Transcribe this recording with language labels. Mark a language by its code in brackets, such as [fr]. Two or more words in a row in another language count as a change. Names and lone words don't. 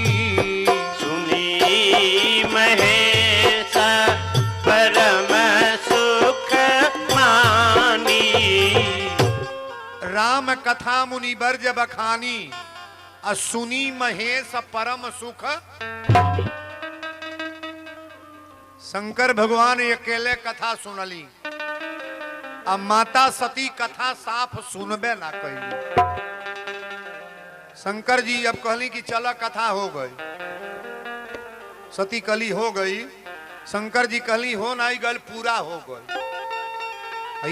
[awa] सुनी महेश परम सुख मानी। राम कथा मुनि बरज बखानी आ सुनी महेश परम सुख। [bho] शंकर भगवान अकेले कथा सुनली आ माता सती कथा साफ सुनबे ना कैली। शंकर जी अब कहली कि चला कथा हो गई। सती कली हो गई, शंकर जी कहली हो नहीं गल पूरा हो गई।